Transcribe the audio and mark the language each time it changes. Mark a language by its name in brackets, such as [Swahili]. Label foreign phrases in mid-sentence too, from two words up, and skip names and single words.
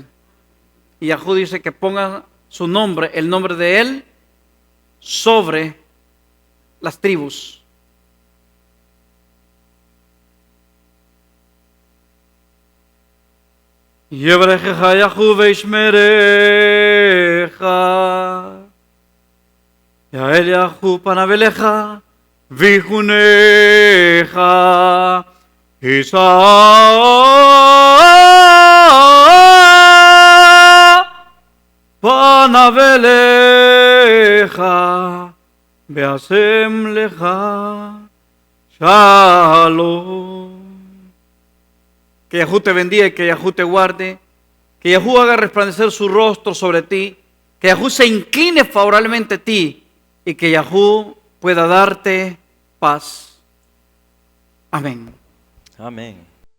[Spanish] Y Yahú dice que ponga su nombre, el nombre de Él, sobre las tribus. [Hebrew] יברכך יחו וישמרך. יעל יחו פניו אליך ויחונך. יישא פניו אליך וישם לך Shalom. [Spanish] Que Yahú te bendiga y que Yahú te guarde. Que Yahú haga resplandecer su rostro sobre ti. Que Yahú se incline favorablemente a ti. Y que Yahú pueda darte paz. Amén. Amén.